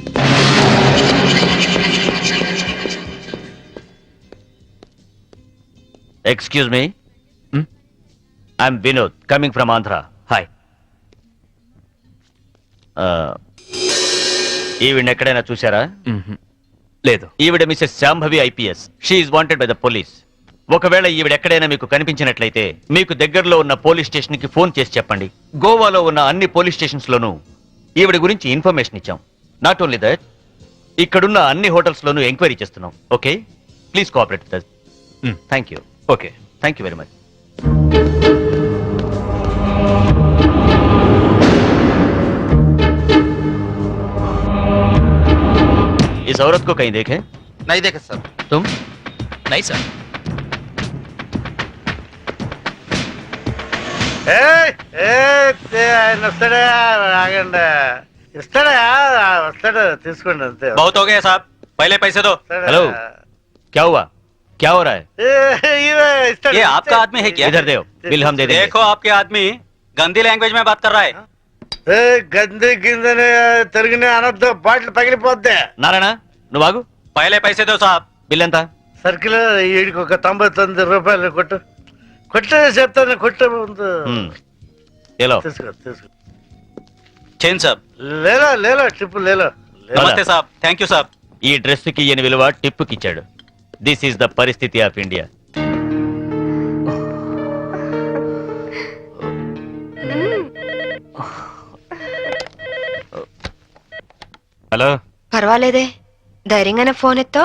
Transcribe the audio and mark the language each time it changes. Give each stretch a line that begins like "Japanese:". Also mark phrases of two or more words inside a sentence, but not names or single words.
English: Excuse me, I'm Vinod coming from Andhra. హాయ్.
Telugu: ఈవిడ ఎక్కడైనా చూసారా? లేదు. ఈవిడ మిసెస్ శాంభవి ఐపీఎస్.
English: She is wanted by the police.
Telugu: ఒకవేళ ఈవిడ ఎక్కడైనా మీకు కనిపించినట్లయితే మీకు దగ్గరలో ఉన్న
English: police station
Telugu: కి ఫోన్ చేసి చెప్పండి. గోవాలో ఉన్న అన్ని
English: police stations
Telugu: లోనూ ఈవిడ గురించి ఇన్ఫర్మేషన్ ఇచ్చాం.
English: not only that,
Telugu: ఇక్కడున్న అన్ని హోటల్స్ లోనూ ఎంక్వైరీ చేస్తున్నాం.
English: Okay, please cooperate with us. Thank you. ఓకే, thank you very much.
Hindi: इस औरत को कहीं देखे? नहीं देखे सर. तुम?
English: nice sir.
Telugu: ఆయన వస్తాడా? ఆగండి. ఇస్తాడా? వస్తాడు, తీసుకోండి అంతే.
Hindi: बहुत हो गया साहब, पहले पैसे दो. हेलो, क्या हुआ? क्या हो रहा है?
Telugu: ఇస్తాడు.
Hindi: ये आपका आदमी है क्या? इधर दो, बिल हम दे देंगे. देखो आपके आदमी गंदी लैंग्वेज में बात कर रहा है.
Telugu: గంది కిందని తిరిగిన అనొద్దు, బాటిల్ పగిలిపోద్ది. నారాయణ నువ్వు ఆగు.
Hindi: पहले पैसे दो साहब.
Telugu: బిల్ ఎంత? సర్కిల్ వీడికి ఒక 99 రూపాయలు కొట్టు. కొట్టు చెప్తాను, కొట్టు ముందు. ఏలో తీసుకో తీసుకో.
Hindi: चेन साहब. ले लो ले लो ट्रिप ले लो. नमस्ते साहब,
English: thank you
Hindi: साहब.
Telugu: ఈ డ్రెస్ కి ఈయన విలువ టిప్పుకి ఇచ్చాడు.
English: this is the
Telugu: పరిస్థితి ఆఫ్ ఇండియా. హలో. పర్వాలేదే, ధైర్యంగానే ఫోన్ ఎత్తో.